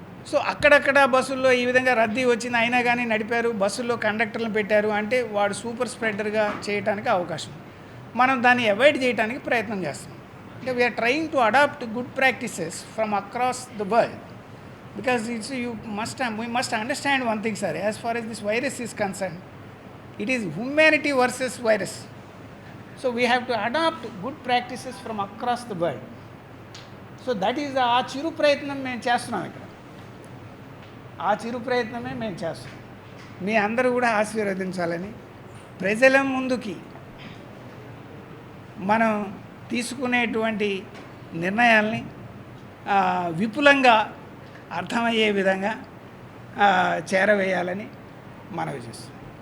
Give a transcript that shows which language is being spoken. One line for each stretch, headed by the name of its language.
Telugu: So అక్కడక్కడ బస్సుల్లో ఈ విధంగా రద్దీ వచ్చింది, అయినా కానీ నడిపారు. బస్సుల్లో కండక్టర్లను పెట్టారు అంటే వాడు సూపర్ స్ప్రెడర్గా చేయడానికి అవకాశం. మనం దాన్ని అవాయిడ్ చేయడానికి ప్రయత్నం చేస్తాం. అంటే
English: We're trying to adopt good practices from across the world. Because we must understand one thing, sir. As far as this virus is concerned, it is humanity versus virus. So we have to adopt good practices from across the world. So that is
Telugu: ఆ చిరు ప్రయత్నం మేము చేస్తున్నాం ఇక్కడ. ఆ చిరు ప్రయత్నమే మేము చేస్తున్నాం. మీ అందరూ కూడా ఆశీర్వదించాలని, ప్రజల ముందుకి మనం తీసుకునేటువంటి నిర్ణయాల్ని విపులంగా అర్థమయ్యే విధంగా చేరవేయాలని మనవి చేస్తున్నాం.